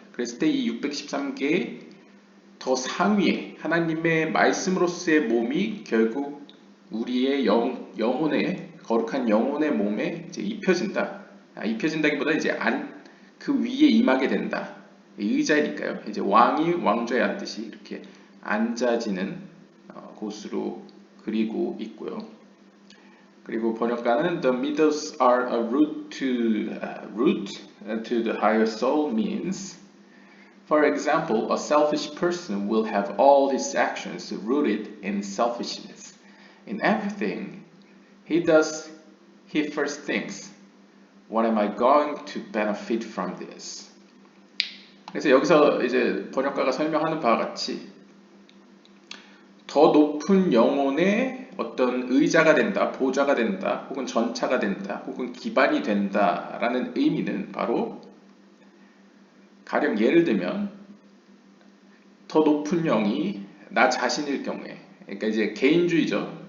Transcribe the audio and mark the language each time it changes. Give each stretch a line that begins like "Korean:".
Korean: 그랬을 때 이 613개의 더 상위에 하나님의 말씀으로서의 몸이 결국 우리의 영혼의 거룩한 영혼의 몸에 이제 입혀진다. 입혀진다기보다 이제 그 위에 임하게 된다. 의자니까요. 이제 왕이 왕좌에 앉듯이 이렇게 앉아지는 곳으로 그리고 있고요. 그리고 번역가는
English: the middles are a root to the higher soul means, for example, a selfish person will have all his actions rooted in selfishness. In everything he does, he first thinks, what am I going to benefit from this?
Korean: 그래서 여기서 이제 번역가가 설명하는 바와 같이 더 높은 영혼의 어떤 의자가 된다, 보좌가 된다, 혹은 전차가 된다, 혹은 기반이 된다라는 의미는 바로 가령 예를 들면 더 높은 영이 나 자신일 경우에, 그러니까 이제 개인주의죠.